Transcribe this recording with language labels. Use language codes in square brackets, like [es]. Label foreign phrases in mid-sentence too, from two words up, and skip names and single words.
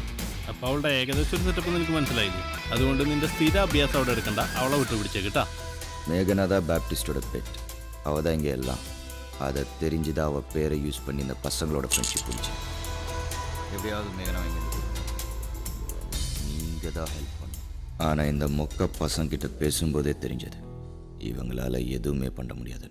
[ml] അപ്പോൾ അവളുടെ ഏകദേശം ഒരു സെറ്റപ്പ് എനിക്ക് മനസ്സിലായില്ലേ. അതുകൊണ്ട് നിന്റെ സ്ഥിര അഭ്യാസം അവിടെ എടുക്കണ്ട, അവളെ വിട്ടുപിടിച്ചേ കേട്ടാ. [ta] மேகனா தான் பேப்டிஸ்டோட பெட். அவள் தான் இங்கே எல்லாம். அதை தெரிஞ்சுதான் அவள் பேரை யூஸ் பண்ணி இந்த பசங்களோட ஃப்ரெண்ட்ஷிப் பிடிச்சி எப்படியாவது மேகனா வாங்கி நீங்கள் தான் ஹெல்ப் பண்ணும். ஆனால் இந்த மொக்க பசங்கிட்ட பேசும்போதே தெரிஞ்சது இவங்களால எதுவுமே பண்ண முடியாதுன்னு.